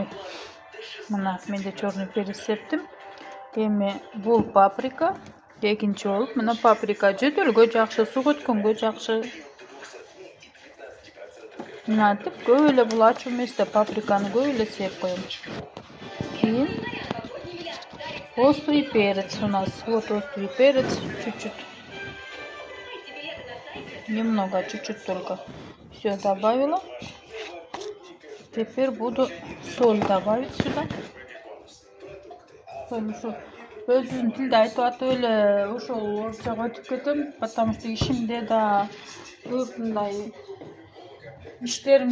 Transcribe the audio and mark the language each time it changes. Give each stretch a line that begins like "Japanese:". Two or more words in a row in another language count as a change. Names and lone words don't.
Kyrgyz: Мына менде
Russian: черный перец
Kyrgyz: септим. Эми бул паприка. Экинчи болуп, мына паприка жөтөлгө жакшы, суу көткөнгө жакшы. Мынтип көп эле бул ачуу эмес да, паприканы көп эле сеп коем.
Russian: Кийин острый перец у нас. Вот острый перец, чуть-чуть. Немного, чуть-чуть только. Все добавила. Теперь буду соль добавить сюда.
Kyrgyz: Өзүнүн тилде айтып атып эле ошол орусчага өтүп кетем,
Russian: потому что
Kyrgyz: ишимде да көп мындай иштерим